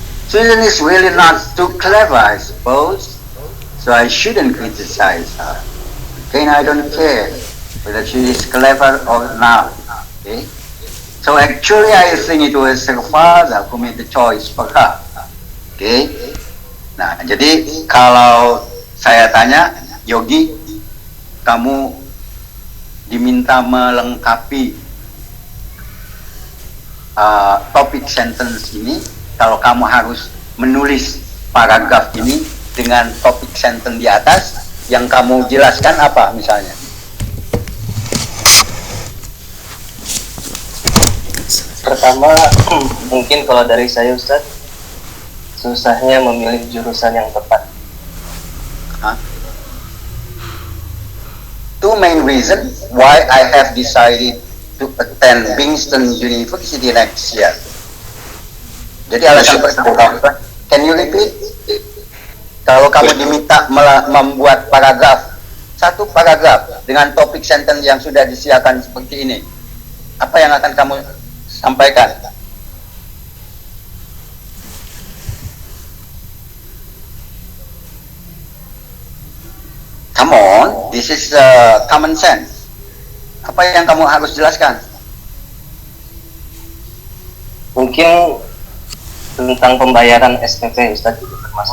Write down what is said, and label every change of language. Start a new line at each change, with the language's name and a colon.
English: Susan is really not too clever, I suppose, so I shouldn't criticize her. Again, I don't care whether she is clever or not. Okay? So actually, I think it was her father who made the choice for her. Okay?
Indonesian: Nah, jadi kalau saya tanya, Yogi, kamu diminta melengkapi topik sentence ini, kalau kamu harus menulis paragraf ini dengan topik sentence di atas, yang kamu jelaskan apa misalnya? Pertama, mungkin kalau dari saya Ustaz, susahnya memilih jurusan yang tepat.
English: Two main reasons why I have decided to attend Princeton University next year.
Indonesian: Jadi alasan pertama,
English: can you repeat?
Indonesian: Kalau kamu diminta membuat paragraf, satu paragraf dengan topik sentence yang sudah disiapkan seperti ini, apa yang akan kamu sampaikan?
English: Come on, this is common sense.
Indonesian: Apa yang kamu harus jelaskan? Mungkin tentang pembayaran SPP Ustaz juga termasuk.